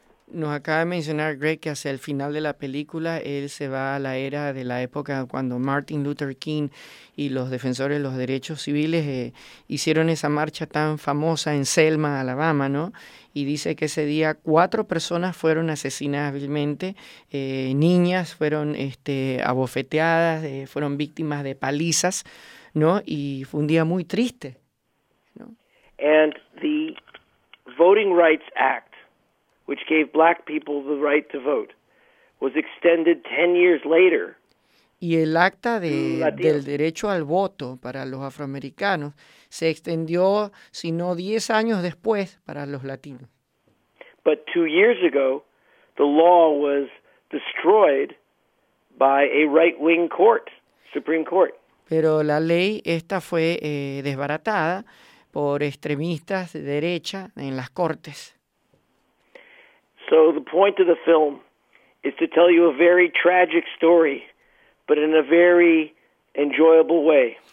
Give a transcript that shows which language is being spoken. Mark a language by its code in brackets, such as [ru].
[es] Nos acaba de mencionar Greg que hacia el final de la película él se va a la era de la época cuando Martin Luther King y los defensores de los derechos civiles hicieron esa marcha tan famosa en Selma, Alabama, ¿no? Y dice que ese día 4 personas fueron asesinadas vilmente, niñas fueron abofeteadas, fueron víctimas de palizas, ¿no? Y fue un día muy triste, ¿no? [en] And the Voting Rights Act, which gave black people the right to vote, was extended 10 years later. [es] Y el acta del derecho al voto para los afroamericanos se extendió, si no 10 años después, para los latinos. [en] But 2 years ago, the law was destroyed by a right-wing court, Supreme Court. [es] Pero la ley esta fue desbaratada por extremistas de derecha en las cortes. [en] So the point of the film is to tell you a very tragic story, but in a very enjoyable way.